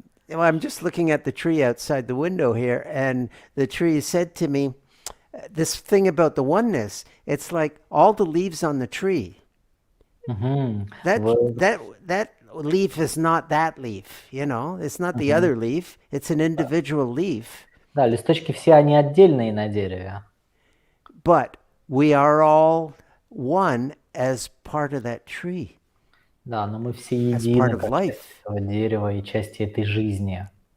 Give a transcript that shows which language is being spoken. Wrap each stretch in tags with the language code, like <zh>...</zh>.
<en>Well, I'm just looking at the tree outside the window here, and the tree said to me, this thing about the oneness, it's like all the leaves on the tree. That leaf is not that leaf, you know, it's not the other leaf, it's an individual leaf.</en> <ru>Да, листочки все они отдельные на дереве.</ru> <en>But we are all one as part of that tree.</en> <ru>Да, но мы все едины, как часть этого дерева и части этой жизни.</ru>